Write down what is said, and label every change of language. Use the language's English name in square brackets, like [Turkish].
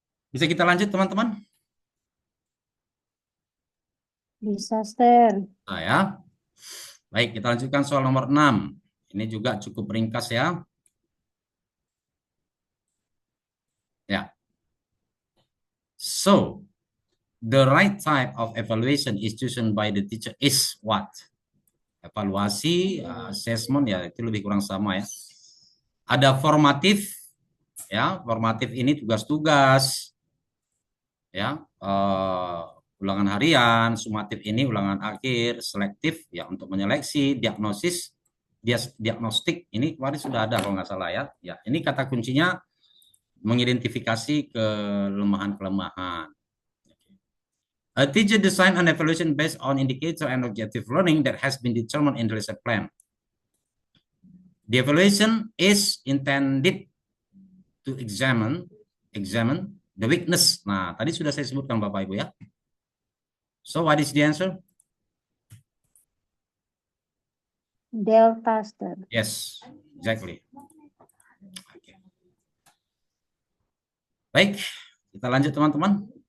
[Indonesian] Bisa kita lanjut teman-teman? Bisa, Ster. Nah ya. Baik, kita lanjutkan soal nomor 6. Ini juga cukup ringkas ya. Ya. [English] So, the right type of evaluation is chosen by the teacher is what? [Indonesian] Evaluasi, assessment ya itu lebih kurang sama ya. Ada formatif, ya formatif ini tugas-tugas, ya ulangan harian, sumatif ini ulangan akhir, selektif ya untuk menyeleksi, diagnosis, diagnostik ini kemarin sudah ada kalau nggak salah ya. Ya ini kata kuncinya mengidentifikasi kelemahan-kelemahan. [English] A teacher design an evaluation based on indicator and objective learning that has been determined in the lesson plan. The evaluation is intended to examine the weakness. [Indonesian] Nah, tadi sudah saya sebutkan Bapak Ibu ya. [English] So what is the answer? [Indonesian] Delta, Ster. [English] Yes, exactly. Okay. [Indonesian] Baik, kita lanjut teman-teman.